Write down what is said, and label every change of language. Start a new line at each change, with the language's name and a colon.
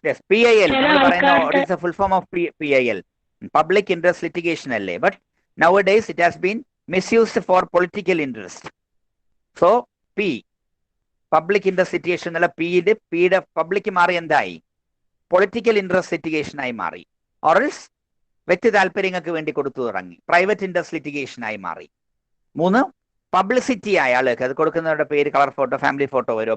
Malayalam: PIL പറയുന്ന full form of PIL, public interest litigation അല്ലേ?
English: But nowadays it has been misused for political interest.
Malayalam: So P, public interest litigation എന്നുള്ള പിയുടെ public മാറി എന്തായി? Political interest litigation ആയി മാറി. ഓറൽസ് വ്യക്തി താല്പര്യങ്ങൾക്ക് വേണ്ടി കൊടുത്തു തുടങ്ങി, പ്രൈവറ്റ് ഇൻട്രസ്റ്റ് ലിറ്റിഗേഷൻ ആയി മാറി. 3, പബ്ലിസിറ്റി ആയ ആൾക്ക് അത് കൊടുക്കുന്നവരുടെ പേര്, കളർ ഫോട്ടോ, ഫാമിലി ഫോട്ടോ വരും.